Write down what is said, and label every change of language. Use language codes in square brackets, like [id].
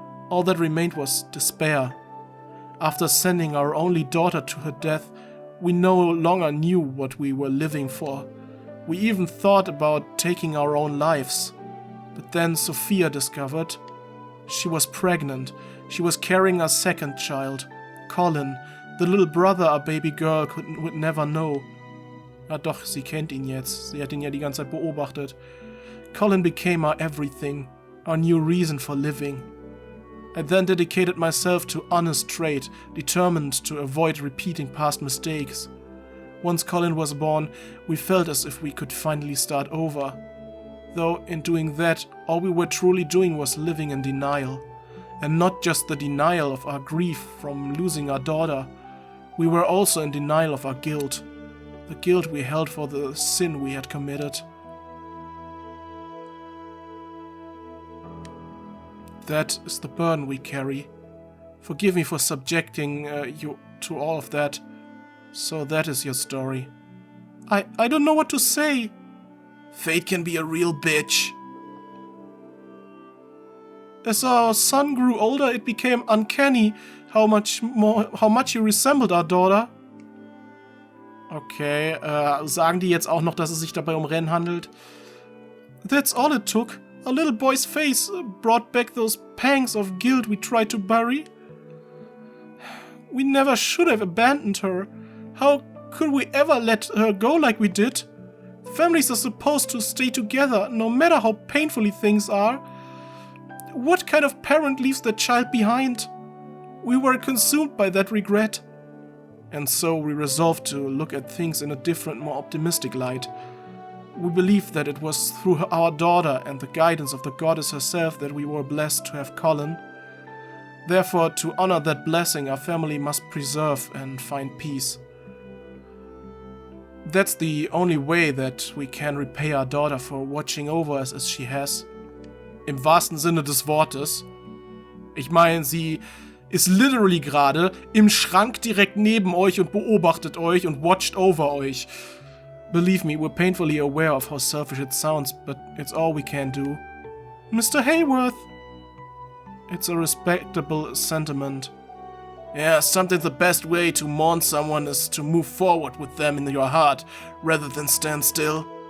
[en] All that remained was despair. After sending our only daughter to her death, we no longer knew what we were living for. We even thought about taking our own lives. But then Sophia discovered she was pregnant. She was carrying our second child, Colin, the little brother our baby girl would never know. [de] Ja doch, sie kennt ihn jetzt. Sie hat ihn ja die ganze Zeit beobachtet. [en] Colin became our everything, our new reason for living. I then dedicated myself to honest trade, determined to avoid repeating past mistakes. Once Colin was born, we felt as if we could finally start over. Though in doing that, all we were truly doing was living in denial. And not just the denial of our grief from losing our daughter. We were also in denial of our guilt. The guilt we held for the sin we had committed. That is the burden we carry. Forgive me for subjecting you to all of that. So that is your story. I don't know what to say. Fate can be a real bitch. As our son grew older, it became uncanny how much he resembled our daughter. [de] Okay, sagen die jetzt auch noch, dass es sich dabei um Rennen handelt? [en] That's all it took. A little boy's face brought back those pangs of guilt we tried to bury. We never should have abandoned her. How could we ever let her go like we did? Families are supposed to stay together, no matter how painfully things are. What kind of parent leaves their child behind? We were consumed by that regret. And so we resolved to look at things in a different, more optimistic light. We believed that it was through our daughter and the guidance of the goddess herself that we were blessed to have Colin. Therefore, to honor that blessing, our family must preserve and find peace. That's the only way that we can repay our daughter for watching over us as she has. [de] Im wahrsten Sinne des Wortes. Ich meine, sie ist literally gerade im Schrank direkt neben euch und beobachtet euch und [en] watched over [de] euch. [en] Believe me, we're painfully aware of how selfish it sounds, but it's all we can do. Mr. Hayworth! It's a respectable sentiment. Yeah, sometimes the best way to mourn someone is to move forward with them in your heart, rather than stand still.